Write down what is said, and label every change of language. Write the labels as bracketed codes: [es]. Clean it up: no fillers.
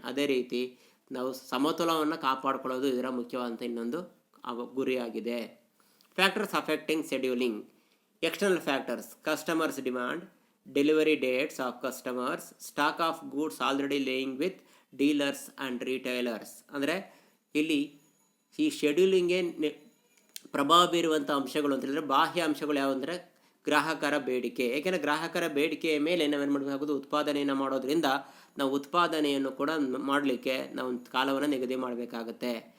[kn] ಅದೇ ರೀತಿ ನಾವು ಸಮತೋಲನವನ್ನು ಕಾಪಾಡಿಕೊಳ್ಳೋದು ಇದರ ಮುಖ್ಯವಾದಂಥ ಇನ್ನೊಂದು ಗುರಿಯಾಗಿದೆ. [en] Factors affecting scheduling. External factors: customers' demand, delivery dates of customers, stock of goods already laying with dealers and retailers. [kn] ಅಂದರೆ ಇಲ್ಲಿ ಈ ಶೆಡ್ಯೂಲಿಂಗ್ಗೆ ಪ್ರಭಾವ ಬೀರುವಂಥ ಅಂಶಗಳು ಅಂತ ಹೇಳಿದ್ರೆ ಬಾಹ್ಯ ಅಂಶಗಳು ಯಾವ ಅಂದರೆ ಗ್ರಾಹಕರ ಬೇಡಿಕೆ. ಏಕೆಂದರೆ ಗ್ರಾಹಕರ ಬೇಡಿಕೆಯ ಮೇಲೆ ನಾವೇನು ಮಾಡಬೇಕಾಗೋದು, ಉತ್ಪಾದನೆಯನ್ನು ಮಾಡೋದ್ರಿಂದ ನಾವು ಉತ್ಪಾದನೆಯನ್ನು ಕೂಡ ಮಾಡಲಿಕ್ಕೆ ನಾವು ಕಾಲವನ್ನು ನಿಗದಿ ಮಾಡಬೇಕಾಗುತ್ತೆ.